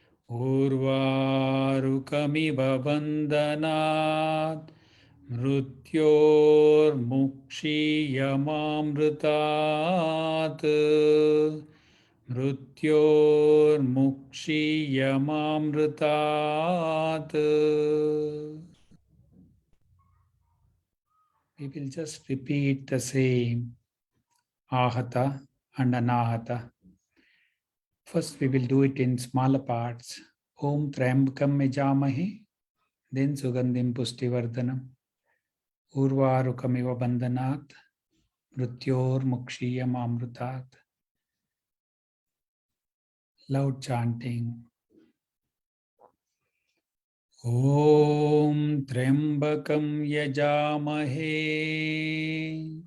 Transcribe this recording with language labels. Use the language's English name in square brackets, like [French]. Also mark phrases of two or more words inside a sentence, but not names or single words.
[Sanskrit] Urvarukamiva bandhanat. Mrutyormukshiyamamrutat. Mrutyormukshiyamamrutat. [English] We will just repeat the same [Sanskrit] ahata and anahata. [English] First, we will do it in smaller parts. [Sanskrit] Om Trambakam Yajamahe, then Sugandhim Pustivardhanam, Urvarukamiva Bandhanat, Mrutyor Mukshiyam Amrutat. [English] Loud chanting. [Sanskrit] Om Trambakam Yajamahe.